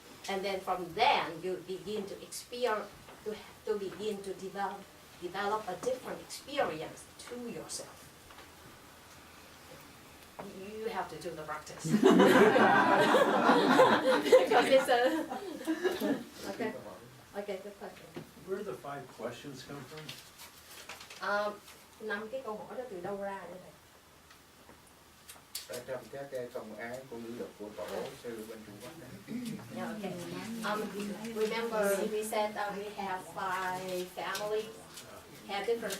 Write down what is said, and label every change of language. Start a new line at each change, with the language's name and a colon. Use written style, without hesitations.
English: And then from then you begin to experience, to begin to develop a different experience to yourself. You have to do the practice. Because it's a okay, good question. Where do the 5 questions come from?
Vietnamese: 5 cái câu hỏi đó từ đâu ra vậy thầy? ở trong các cái công án của ngữ luật của tổ sư bên Trung Quốc đó.
English: Yeah, okay. Remember we said that we have 5 families, have different